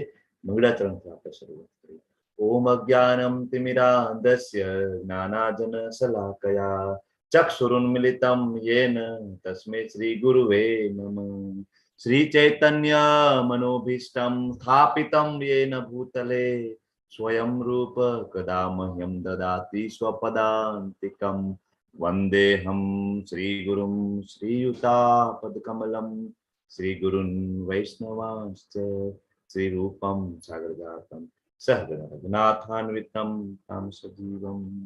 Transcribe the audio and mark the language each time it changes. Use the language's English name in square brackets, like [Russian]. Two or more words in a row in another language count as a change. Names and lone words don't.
[Gujarati] મહિલા ચરણથી આપણે શરૂઆત કરીએ. [Sanskrit] ओम अज्ञानम तिमिरांधस्य ज्ञानाजन शलाकया चक्षुरुन्मिलितम येन तस्मै श्री गुरुवे नमः. श्री चैतन्य मनोभीष्टम स्थापितम येन भूतले स्वयं रूप कदा मह्यं ददाति स्वपदान्तिकं वन्देऽहं श्रीगुरुं श्रीयुतापदकमलं श्रीगुरुन् वैष्णवांश्च श्रीरूपं सागरजातं सहगण रघुनाथान्वितं तं सजीवं